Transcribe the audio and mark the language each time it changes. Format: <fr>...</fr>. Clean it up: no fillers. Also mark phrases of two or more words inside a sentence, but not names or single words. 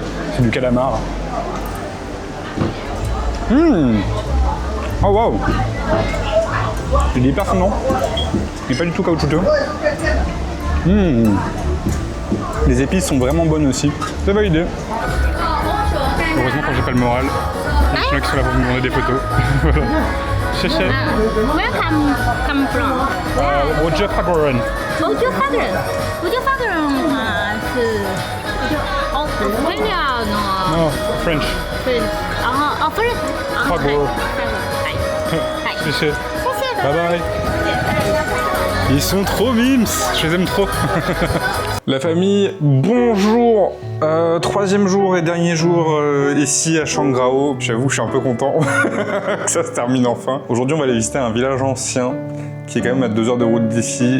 <fr>C'est du calamar. Oh waouh! Il est hyper fondant. Il n'est pas du tout caoutchouteux. Les épices sont vraiment bonnes aussi. C'est validé. Heureusement quand j'ai pas le moral. Il y en a qui sont là pour me demander des photos. Voilà.</fr> <en>Where come from? Roger Fagron. Roger Fagron. Roger Fagron Australia no. No, French. French. French. Fagron.</en> <ja>はい。</ja> <zh>谢谢。谢谢。</zh> <en>Bye bye.</en> <fr>Ils sont trop mimes, je les aime trop. La famille, bonjour. Troisième jour et dernier jour ici à Shangrao. J'avoue, je suis un peu content que ça se termine enfin. Aujourd'hui, on va aller visiter un village ancien qui est quand même à 2 heures de route d'ici.</fr>